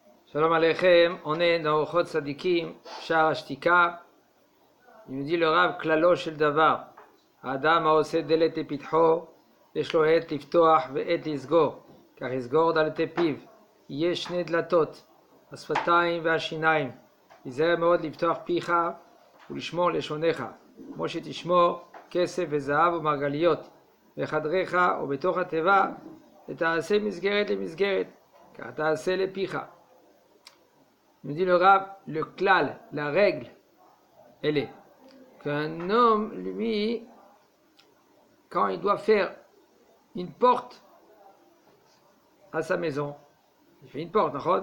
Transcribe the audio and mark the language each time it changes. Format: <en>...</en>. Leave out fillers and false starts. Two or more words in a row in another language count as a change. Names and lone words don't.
<he>שלום עליכם,</he> <fr>on est dans Ochot Sadikim, Shar Ashtika. Il nous dit le</fr> <he>Rav כללו של דבר. אדם העושה דלת לפתחו, יש לו עת לפתוח ועת לסגור, כך יסגור דלתי פיו. יש שני דלתות, השפתיים והשיניים. היזהר מאוד לפתוח פיך ולשמור לשונך, כמו שתשמור כסף וזהב ומרגליות, בחדריך ובתוך התיבה, ותעשה מסגרת למסגרת, כך תעשה לפיך.</he> <fr>Nous dit le Rav, le klal, la règle, elle est qu'un homme, lui, quand il doit faire une porte à sa maison, il fait une porte, d'accord?</fr>